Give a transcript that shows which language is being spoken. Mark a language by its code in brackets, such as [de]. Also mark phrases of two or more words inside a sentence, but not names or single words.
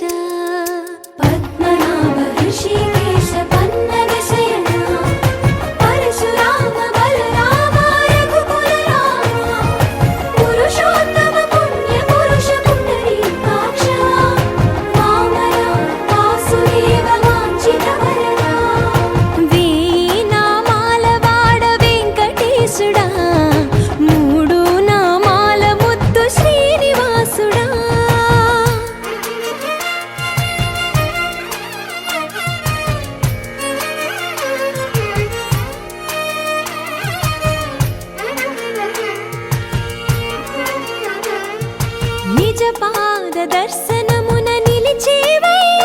[sa] पद्मनाभ ऋषिकेश पन्नगशयन परशुराम बलराम रघुकुल राम पुरुषोत्तम पुण्य पुरुष पुण्डरीकाक्ष वामन वासुदेव वाञ्छित वरदा [te] వేయి నామాల వాడ వెంకటేశుడా మూడు నామాల ముద్దు శ్రీనివాసుడా నిజ పాద దర్శనమున నిలిచేవయ్యా